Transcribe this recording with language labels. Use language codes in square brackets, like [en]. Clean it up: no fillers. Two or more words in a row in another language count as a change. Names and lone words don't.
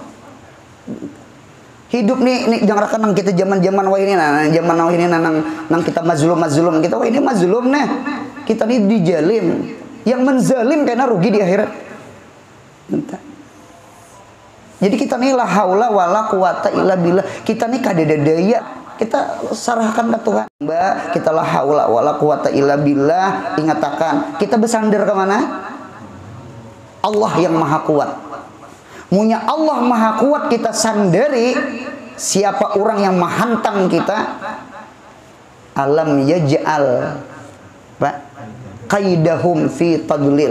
[bjn] Hidup nih jangan rekan nang kita zaman-zaman wah ini zaman now ini nang kita mazlum kita wah ini mazlum nih. Kita nih dijalim. Yang menzalim karena rugi di akhirat. Jadi kita nih [ar] لا حول ولا قوة إلا بالله. [bjn] Kita nih kadada daya. Kita serahkan ke Tuhan. [ar] Kita لا حول ولا قوة إلا بالله. [bjn] Ingatakan kita bersandar ke mana? Allah yang maha kuat. Munya Allah maha kuat kita sandari. Siapa orang yang mahantang kita? [ar] ألم يجعل كيدهم في تضليل.